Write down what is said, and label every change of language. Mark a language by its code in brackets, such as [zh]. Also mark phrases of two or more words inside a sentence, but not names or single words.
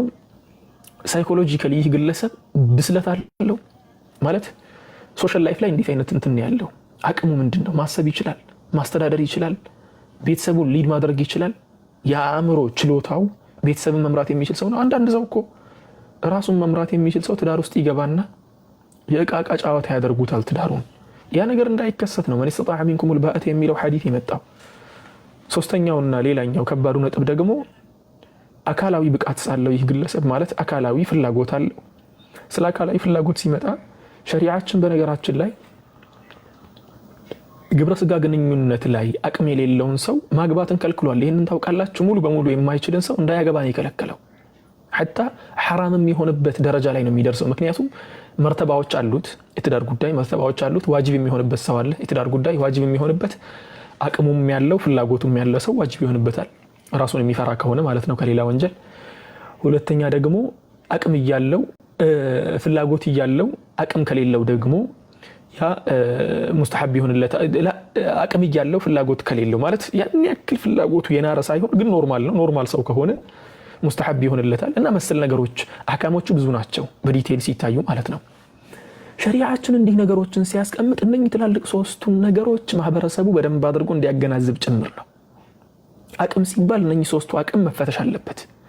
[am] ሳይኮሎጂካሊ ይህ ግለሰብ ብስለት አለው ማለት [en] social life [am] ላይ እንዴት አይነት እንትን ያለው አቅሙ ምንድነው? ማሰብ ይችላል፣ ማስተዳደር ይችላል፣ ቤተሰቡን ሊድ ማድረግ ይችላል። የአእምሮ ችሎታው ቤተሰብን መምራት የሚችል ሰው ነው። አንዳንድ ሰው እኮ ራሱን መምራት የሚችል ሰው ትዳር ውስጥ ይገባና የእቃቃ ጨዋታ ያደርጉታል ትዳሩን። ያ ነገር እንዳይከሰት ነው መን [ar] استطاع منكم الباءة [am] የሚለው ሐዲስ የመጣው። ሶስተኛውና ሌላኛው ከባዱ ነጥብ ደግሞ አካላዊ ብቃት ሳለው ይህ ግለሰብ ማለት አካላዊ ፍላጎት አለው። ስለ አካላዊ ፍላጎት ሲመጣ ሸሪዓችን በነገራችን ላይ ግብረ ስጋ ግንኙነት ላይ አቅም የሌለውን ሰው ማግባትን ከልክሏል። ይሄንን ታውቃላችሁ? ሙሉ በሙሉ የማይችልን ሰው እንዳያገባ ነው የከለከለው። [ar] حتى حرام [am] የሚሆንበት ደረጃ ላይ ነው የሚደርሰው። ምክንያቱም መርተባዎች አሉት የትዳር ጉዳይ፣ መርተባዎች አሉት። ዋጅብ የሚሆንበት ሰው አለ የትዳር ጉዳይ ዋጅብ የሚሆንበት፣ አቅሙም ያለው ፍላጎቱም ያለው ሰው ዋጅብ ይሆንበታል፣ ራሱን የሚፈራ ከሆነ ማለት ነው ከሌላ ወንጀል። ሁለተኛ ደግሞ አቅም ያለው ፍላጎት ያለው አቅም ከሌለው ደግሞ ያ ሙስተሐብ ይሆንለታል። አቅም ያለው ፍላጎት ከሌለው ማለት ያን ያክል ፍላጎቱ የናረ ሳይሆን ግን ኖርማል ነው፣ ኖርማል ሰው ከሆነ ሙስተሐብ ይሆንለታል። እና መሰል ነገሮች አህካሞቹ ብዙ ናቸው በዲቴል ሲታዩ ማለት ነው። ሸሪዓችን እንዲህ ነገሮችን ሲያስቀምጥ እነኚህ ትላልቅ ሶስቱን ነገሮች ማህበረሰቡ በደንብ አድርጎ እንዲያገናዝብ ጭምር ነው። አቅም ሲባል እነኚህ ሶስቱ አቅም መፈተሽ አለበት።